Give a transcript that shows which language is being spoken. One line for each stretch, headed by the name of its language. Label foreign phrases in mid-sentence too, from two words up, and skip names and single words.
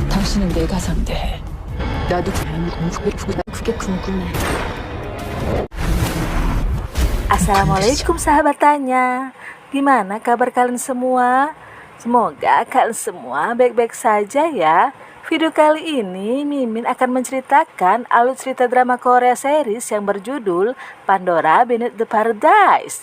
Korean: 당신은 내가 상대해. 나도 그게 궁금해.
Indonesian: Assalamualaikum sahabat Tanya. Gimana kabar kalian semua? Semoga kalian semua baik-baik saja ya. Video kali ini Mimin akan menceritakan alur cerita drama Korea series yang berjudul Pandora Beneath the Paradise.